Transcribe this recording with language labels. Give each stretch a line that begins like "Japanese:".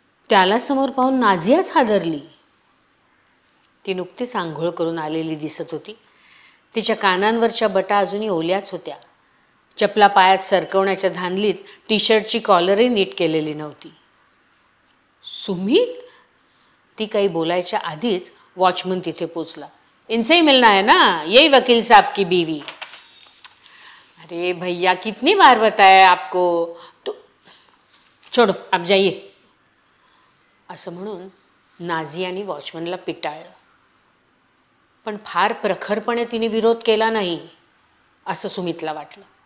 Marathi: त्याला समोर पाहून नाझियाच हादरली. ती नुकतीच आंघोळ करून आलेली दिसत होती. तिच्या कानांवरच्या बटा अजूनही ओल्याच होत्या. चपला पायात सरकवण्याच्या धांदलीत टी शर्टची कॉलरही नीट केलेली नव्हती. सुमित, ती काही बोलायच्या आधीच वॉचमन तिथे पोचला.
Hindi: इनसे ही मिलना है ना, यही वकील साहब की बीवी. अरे भैया कितनी बार बताया आपको, तो छोड़ो आप जाइए,
Marathi: असं म्हणून नाझियाने वॉचमनला पिटाळलं. पण फार प्रखरपणे तिने विरोध केला नाही असं सुमितला वाटलं.